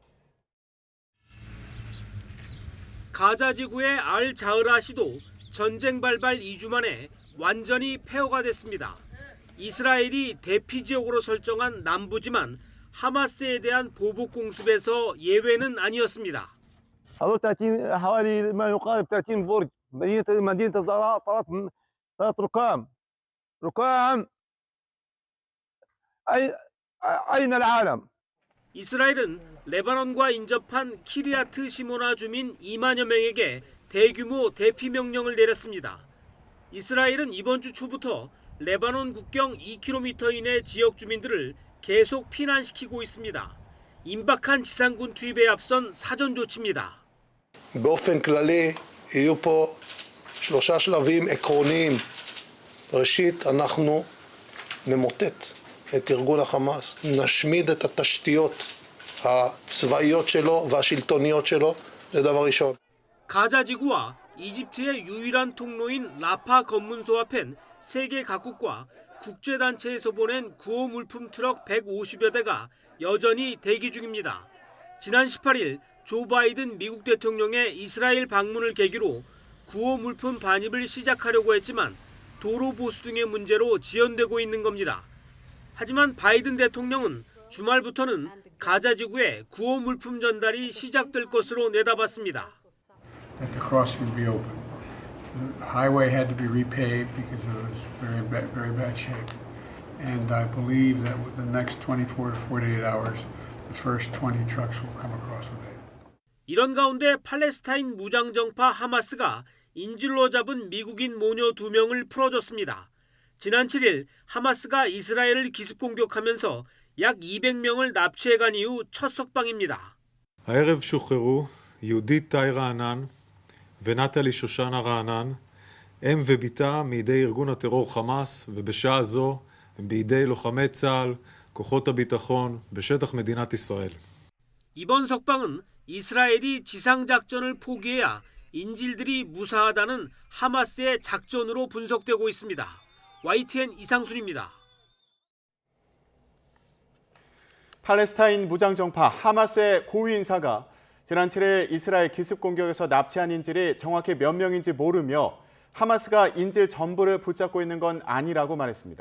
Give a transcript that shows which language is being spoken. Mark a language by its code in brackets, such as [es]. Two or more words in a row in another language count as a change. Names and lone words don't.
[ko] 가자 지구의 알 자흐라 시도 전쟁 발발 2주 만에 완전히 폐허가 됐습니다. 이스라엘이 대피 지역으로 설정한 남부지만 하마스에 대한 보복 공습에서 예외는 아니었습니다. [ar] هذول 30 حوالي ما يقارب 30 برج مدينة ثلاث ركام أين العالم؟ [ko] 이스라엘은 레바논과 인접한 키리아트 시모나 주민 2만여 명에게 대규모 대피 명령을 내렸습니다. 이스라엘은 이번 주 초부터 레바논 국경 2km 이내 지역 주민들을 계속 피난시키고 있습니다. 임박한 지상군 투입에 앞선 사전 조치입니다. [he] באופן כללי יהיו פה 3 שלבים עקרוניים. ראשית, אנחנו נמוטט את ארגון החמאס, נשמיד את התשתיות הצבאיות שלו והשלטוניות שלו, זה דבר ראשון. [ko] 가자 지구와 이집트의 유일한 통로인 라파 검문소 앞엔 세계 각국과 국제단체에서 보낸 구호 물품 트럭 150여 대가 여전히 대기 중입니다. 지난 18일 조 바이든 미국 대통령의 이스라엘 방문을 계기로 구호 물품 반입을 시작하려고 했지만 도로 보수 등의 문제로 지연되고 있는 겁니다. 하지만 바이든 대통령은 주말부터는 가자 지구에 구호 물품 전달이 시작될 것으로 내다봤습니다. [en] That the crossing would be open. The highway had to be repaved because it was very bad shape. And I believe that within the next 24 to 48 hours, the first 20 trucks will come across with it. [ko] 이런 가운데 팔레스타인 무장정파 하마스가 인질로 잡은 미국인 모녀 2명을 풀어줬습니다. 지난 7일 하마스가 이스라엘을 기습 공격하면서 약 200명을 납치해간 이후 첫 석방입니다. [he] הערב שוחררו יהודית טאי רענן ונטלי שושנה רענן, אם וביתה מידי ארגון הטרור חמאס, ובשעה זו הם בידי לוחמי צה"ל, כוחות הביטחון, בשטח מדינת ישראל. [ko] 이번 석방은 이스라엘이 지상작전을 포기해야 인질들이 무사하다는 하마스의 작전으로 분석되고 있습니다. YTN 이상순입니다. 팔레스타인 무장정파 하마스의 고위 인사가 지난 7일 이스라엘 기습 공격에서 납치한 인질이 정확히 몇 명인지 모르며 하마스가 인질 전부를 붙잡고 있는 건 아니라고 말했습니다.